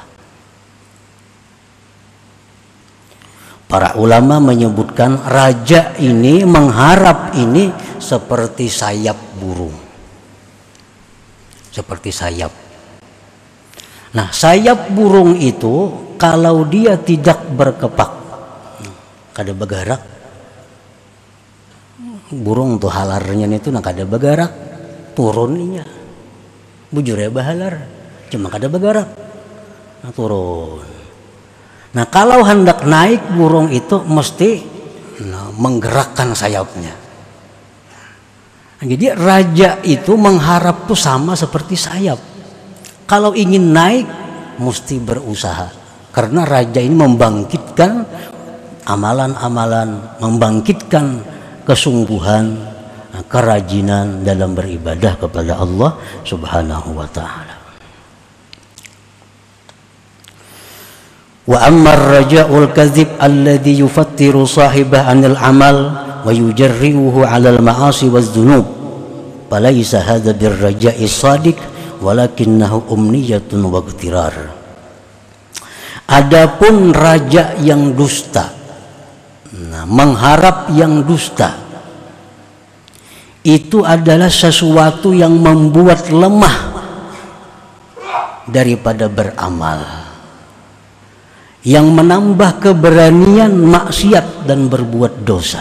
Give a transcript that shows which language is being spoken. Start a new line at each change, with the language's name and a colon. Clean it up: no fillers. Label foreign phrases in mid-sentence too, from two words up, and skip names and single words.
Indonesian: Para ulama menyebutkan raja ini mengharap ini seperti sayap burung. Seperti sayap. Nah, sayap burung itu kalau dia tidak berkepak,
Banjar: kada bergerak, burung tuh halarnya itu nak kada bergerak, turunnya bujurnya bahalar, cuma kada bergerak, nah turun.
Indonesian: Nah, kalau hendak naik burung itu mesti menggerakkan sayapnya. Jadi raja itu mengharap tuh sama seperti sayap. Kalau ingin naik mesti berusaha. Karena raja ini membangkitkan amalan-amalan, membangkitkan kesungguhan, kerajinan dalam beribadah kepada Allah
Arabic: سبحانه وتعالى. وأما الرجاء الكاذب الذي يفتر صاحبه عن العمل ويجرئه على المعاصي والذنوب فليس هذا بالرجاء الصادق ولكنه أمنية واغترار.
Indonesian: Adapun raja yang dusta, nah, mengharap yang dusta itu adalah sesuatu yang membuat lemah daripada beramal, yang menambah keberanian maksiat dan berbuat dosa.